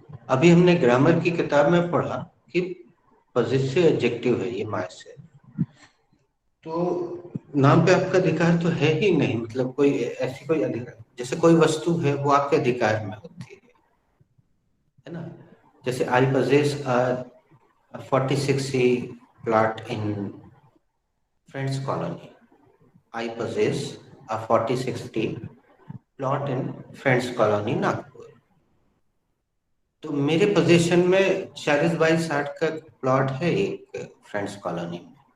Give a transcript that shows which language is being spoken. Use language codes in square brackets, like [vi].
[hi] अभी हमने ग्रामर की किताब में पढ़ा कि पॉजिटिव एडजेक्टिव है ये माय से, तो नाम पे आपका अधिकार तो है ही नहीं, मतलब कोई ऐसी कोई अधिकार, जैसे कोई वस्तु है वो आपके अधिकार में होती है ना। जैसे [en] I possess a 46C plot in Friends Colony. I possess a 46D plot in Friends Colony, Nagpur. [hi] तो मेरे पोजीशन में 40/60 का प्लॉट है एक फ्रेंड्स कॉलोनी में।